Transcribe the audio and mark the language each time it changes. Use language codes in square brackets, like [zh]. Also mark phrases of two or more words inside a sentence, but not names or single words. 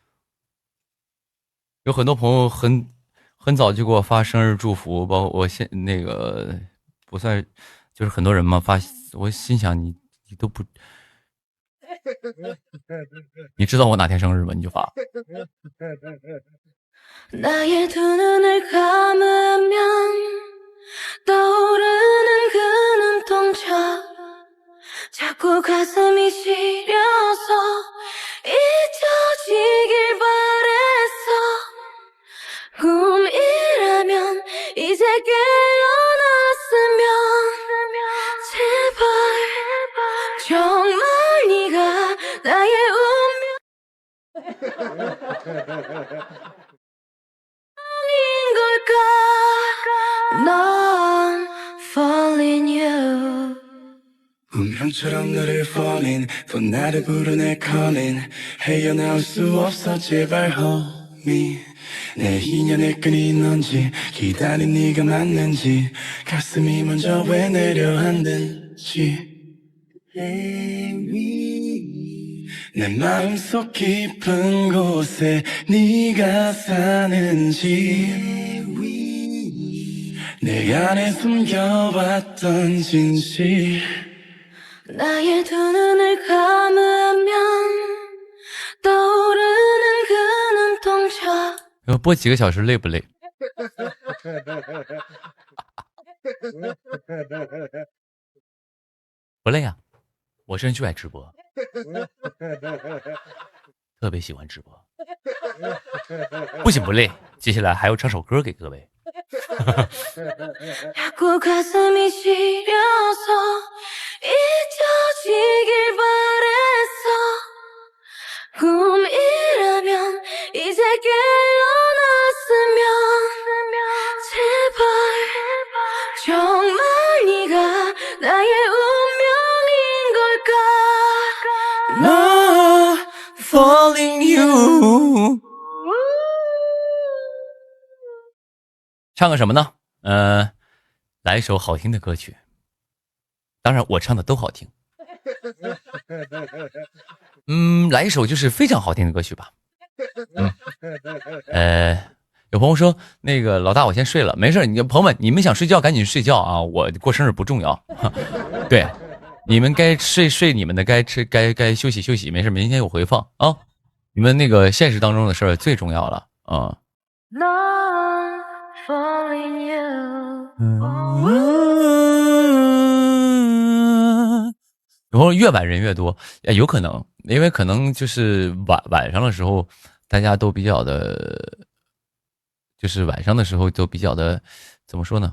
[zh] 有很多朋友很早就给我发生日祝福，包括我那个不算，就是很多人嘛发，我心想你都不，你知道我哪天生日吗？你就发。 [ko] 나의 두 눈을 감으면 떠오르는 그 눈동자 자꾸 가슴이 시려서 잊혀지길 바랬어 꿈이라면 이제 깨어났으면 제발 정말 네가 나의 운명인 걸까 넌 [en] falling you [ko] 운명처럼 너를 falling 또 나를 부르네 calling 헤어나올 수 없어 제발 homie 내 인연의 끈이 넌지 기다린 네가 맞는지 가슴이 먼저 왜 내려앉는지 내 마음속 깊은 곳에 네가 사는지 내 안에 숨겨왔던 진실 나의 두 눈을 감으면 떠오르는 그 눈동자 [zh] 要播几个小时累不累？不累啊，我这人就爱直播，特别喜欢直播，不仅不累，接下来还要唱首歌给各位。 [ko] 자꾸 가슴이 시려서 잊혀지길 바랬어 꿈이라면 이제 깨어났으면 제발 정말 네가 나의 운명인 걸까 [en] No, falling you。 [zh] 唱个什么呢？来一首好听的歌曲。当然，我唱的都好听。来一首就是非常好听的歌曲吧。有朋友说那个老大我先睡了，没事，朋友们你们想睡觉赶紧睡觉啊，我过生日不重要。对，你们该睡你们的，该吃该休息休息，没事，明天有回放啊。你们那个现实当中的事儿最重要了啊。 [en] Not falling you [zh] 然后越晚人越多，有可能，因为可能就是晚上的时候，大家都比较的，就是晚上的时候都比较的，怎么说呢？